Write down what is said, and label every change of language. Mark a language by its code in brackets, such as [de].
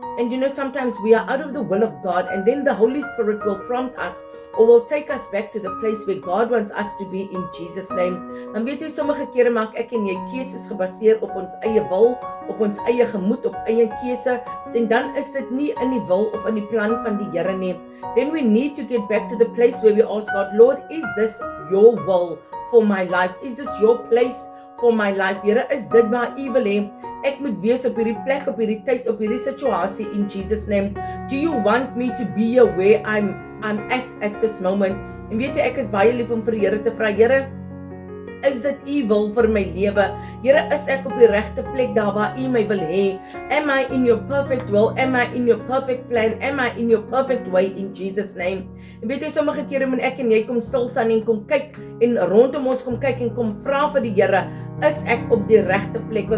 [en] And you know, sometimes we are out of the will of God and then the Holy Spirit will prompt us or will take us back to the place where God wants us to be in Jesus' name. [af] Dan weet jy, sommige kere maak ek en jy keuses gebaseer op ons eie wil, op ons eie gemoed, op eie keuse, en dan is dit nie in die wil of in die plan van die Here nie. [en] Then we need to get back to the place where we ask God, Lord, is this your will for my life? Is this your place for my life? [af] Here, is dit waar U wil hê ek moet wees op hierdie plek, op hierdie tyd, op hierdie situasie in Jesus' name? [en] Do you want me to be here where I'm at this moment? [af] En weet jy, ek is baie lief om vir die Here te vra, Here, is dit U wil vir my lewe? Here, is ek op die regte plek daar waar U my wil hê? [en] Am I in your perfect will? Am I in your perfect plan? Am I in your perfect way in Jesus' name? [af] En weet jy, sommige kere moet ek en jy kom stil staan en kom kyk en rondom ons kom kyk en kom vra vir die Here, is ek op die regte plek?